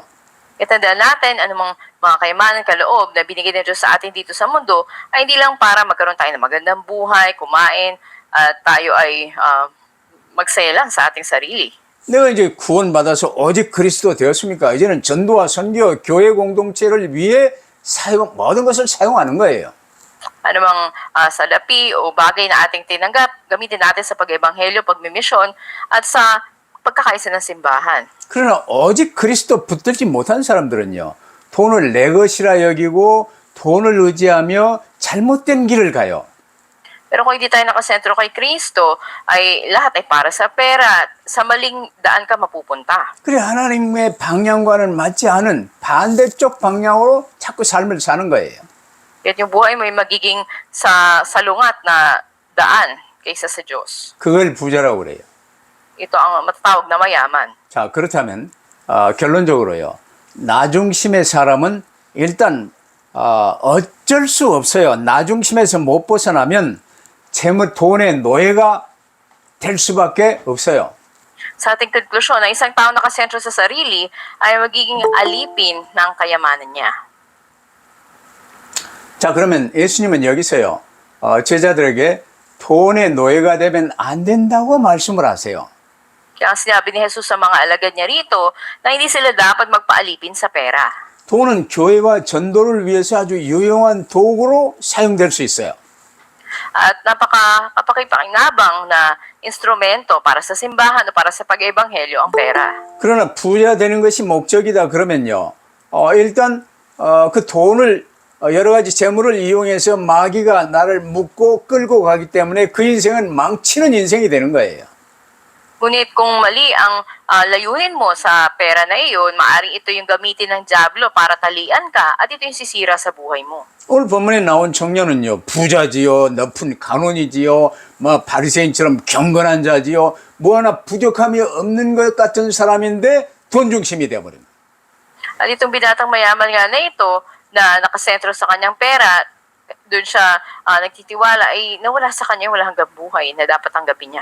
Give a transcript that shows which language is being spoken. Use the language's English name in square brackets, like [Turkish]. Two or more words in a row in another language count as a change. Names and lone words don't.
[Filipino] Itandaan natin anumang mga kayamanan, kaloob na binigay ng Diyos sa atin dito sa mundo ay hindi lang para magkaroon tayo ng magandang buhay, kumain, at tayo ay magsaya lang sa ating sarili. [Korean] 내가 이제 구원받아서 오직 그리스도 되었습니까? 이제는 전도와 선교, 교회 공동체를 위해 모든 것을 사용하는 거예요. [Filipino] Anumang salapi o bagay na ating tinanggap, gamitin natin sa pag-ebanghelyo, pagmimisyon, at sa pagkakaisa ng simbahan. [Korean] 그러나 오직 그리스도 붙들지 못한 사람들은요. 돈을 내 것이라 여기고 돈을 의지하며 잘못된 길을 가요. [Filipino] Pero kung hindi tayo nakasentro kay Kristo, ay lahat ay para sa pera. Sa maling daan ka mapupunta. [Korean] 그래 하나님의 방향과는 맞지 않은 반대쪽 방향으로 자꾸 삶을 사는 거예요. [Filipino] Kaya yung buhay mo ay magiging salungat na daan kaysa sa Diyos. [Korean] 그걸 부자라고 그래요. [Filipino] Ito ang matatawag na mayaman. [Korean] 자 그렇다면 결론적으로요. 나 중심의 사람은 일단 어쩔 수 없어요. 나 중심에서 못 벗어나면 돈의 노예가 될 수밖에 없어요. [Filipino] Sa ating konklusyon, na isang tao nakasentro sa sarili ay magiging alipin ng kayamanan niya. [Korean] 자 그러면 예수님은 여기서요. 제자들에게 돈의 노예가 되면 안 된다고 말씀을 하세요. [Filipino] Kaya ang sinabi ni Jesus sa mga alagad niya rito na hindi sila dapat magpaalipin sa pera. [Korean] 돈은 교회와 전도를 위해서 아주 유용한 도구로 사용될 수 있어요. [Filipino] At napaka-kapakipakinabang na instrumento para sa simbahan o para sa pag-ebanghelyo ang pera. [Korean] 그러나 부자 되는 것이 목적이다 그러면요. 일단 그 돈을 여러 가지 재물을 이용해서 마귀가 나를 묶고 끌고 가기 때문에 그 인생은 망치는 인생이 되는 거예요. [Filipino] Ngunit kung mali ang layunin mo sa pera na iyon, maaaring ito yung gamitin ng dyablo para talian ka at ito yung sisira sa buhay mo. [Korean] 오늘 본문에 나온 청년은요, 부자지요, 높은 간원이지요, 뭐 바리새인처럼 경건한 자지요, 뭐 하나 부족함이 없는 것 같은 사람인데 돈 중심이 되어버립니다. [Filipino] At itong binatang mayaman nga na ito, na nakasentro sa kanyang pera, doon siya nagtitiwala, ay nawala sa kanya wala hanggang buhay na dapat tanggapin niya.